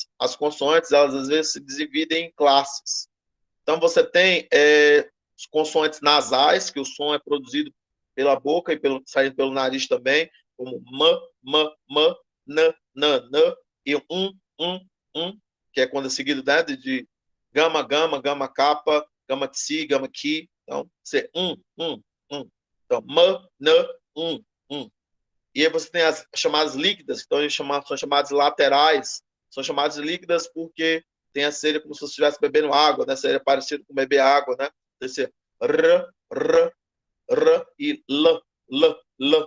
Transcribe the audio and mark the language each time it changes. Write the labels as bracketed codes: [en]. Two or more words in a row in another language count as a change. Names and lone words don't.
[pt] As consoantes, elas às vezes se dividem em classes. Então você tem as consoantes nasais, que o som é produzido pela boca e saindo pelo nariz também, como m, n, e que é quando é seguido, né, de gama, gama, gama, capa, gama, tsi, gama, ki. Então, você Então, n, E aí você tem as chamadas líquidas, que são chamadas laterais. São chamadas líquidas porque tem a seria como se você estivesse bebendo água, né? Seria parecido com beber água, né? Esse r e l.